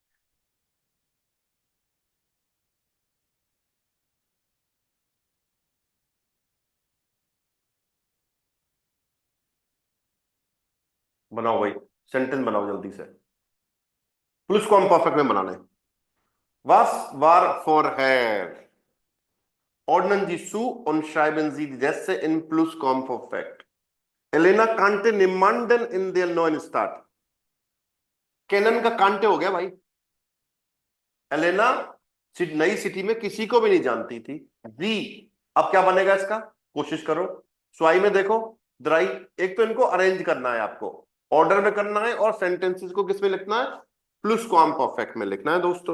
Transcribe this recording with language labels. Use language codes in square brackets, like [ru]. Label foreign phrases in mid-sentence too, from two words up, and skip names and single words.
[hi] बनाओ भाई, सेंटेंस बनाओ जल्दी से, प्लस कॉम परफेक्ट में बनाना है। [de] Was war vorher? Ordnen Sie zu und schreiben Sie die Sätze in Plusquamperfekt. Elena kannte niemanden in der neuen Stadt. [hi] केनन का कांटे हो गया भाई, एलेना नई सिटी में किसी को भी नहीं जानती थी। दी, अब क्या बनेगा इसका, कोशिश करो। स्वाई में देखो, द्राई, एक तो इनको अरेंज करना है आपको, ऑर्डर में करना है, और सेंटेंसेस को किस में लिखना है, प्लस क्वाम परफेक्ट में लिखना है दोस्तों।